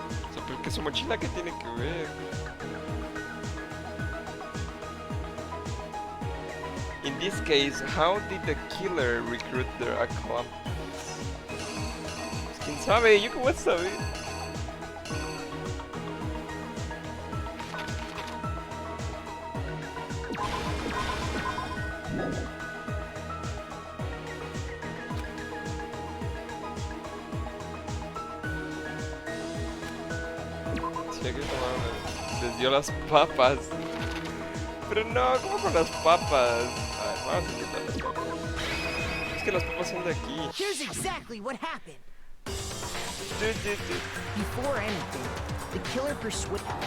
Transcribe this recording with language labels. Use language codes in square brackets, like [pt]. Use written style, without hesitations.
[es] O sea, pero que su mochila, ¿qué tiene que ver? [en] In this case, how did the killer recruit their accomplice? [es] Pues, ¿quién sabe? ¿Yo cómo voy a saber? Sí, aquí tomaron. Les dio las papas. Pero no, ¿cómo con las papas? A ver, vamos a quitar las papas. Es que las papas son de aquí. [en] Here's exactly what happened. Dude. Before anything, the killer persuaded...